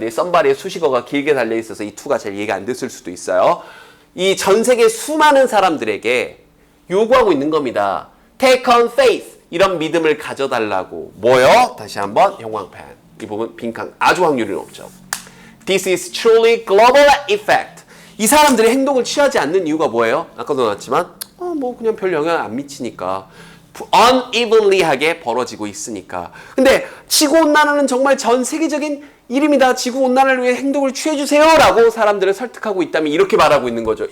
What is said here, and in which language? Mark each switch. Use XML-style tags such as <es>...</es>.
<ko>근데 somebody의 수식어가 길게 달려있어서 이 to가 잘 이해가 안 됐을 수도 있어요. 이 전 세계 수많은 사람들에게 요구하고 있는 겁니다.</ko> <en>Take on faith,</en> <ko>이런 믿음을 가져달라고. 뭐요? 다시 한번 형광펜. 이 부분 빈칸, 아주 확률이 높죠.</ko> <en>This is truly global effect.</en> <ko>이 사람들이 행동을 취하지 않는 이유가 뭐예요? 아까도 나왔지만 그냥 별 영향 안 미치니까, unevenly하게 벌어지고 있으니까. 근데 지구온난화는 정말 전 세계적인 일입니다. 지구온난화를 위해 행동을 취해주세요 라고 사람들을 설득하고 있다면 이렇게 말하고 있는 거죠.</ko>